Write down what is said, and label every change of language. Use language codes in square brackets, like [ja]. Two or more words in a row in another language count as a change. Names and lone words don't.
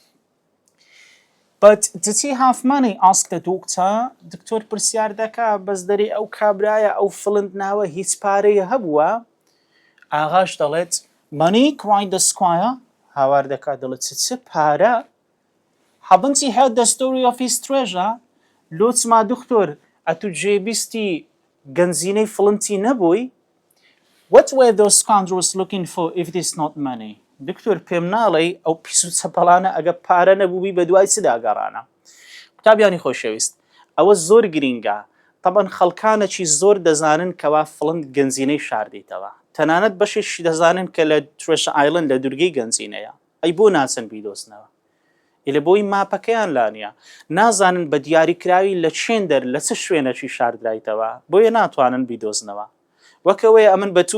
[en] But did he have money? asked the doctor. [ckb] دکتۆر پرسیار دەکا بەس دەری ئەو کابرایە ئەو فڵند ناوە هیچ پارەیە هەبووە؟ ئاغاش دەڵێت [en] Money? cried the squire. [ckb] هاوار دەکا دەڵێت چ پارە؟ [en] Haven't you heard the story of his treasure? [ckb] لۆچما دکتۆر ئەتو جێبیستی گەنجینەی فڵنتی نەبووی؟ [en] What were those scoundrels looking for if it is not money? [ckb] دکتۆر پێم ناڵێ ئەو پیس و چەپەڵانە ئەگە پارە نەبووبی بە دوای چدا گەڕانە. قوتابیانی خۆشەویست ئەوە زۆر گرینگە طبعاً خەڵکانێکی زۆر دەزانن کەوا فڵند گەنجینەی شاردیتەوە تەنانەت بەشێکی دەزانن کە لە ترێشە ئایلند لە دوورگەی گەنجینەیە ئەی بۆ ناچن بیدۆزنەوە لە بۆی ماپەکەیان لانیە نازانن بە دیاریکراوی لە چێن دەر لە چ شوێنەکی شاردرایتەوە بۆیە ناتوانن بیدۆزنەوە وەکەوەی ئەمن بەتوو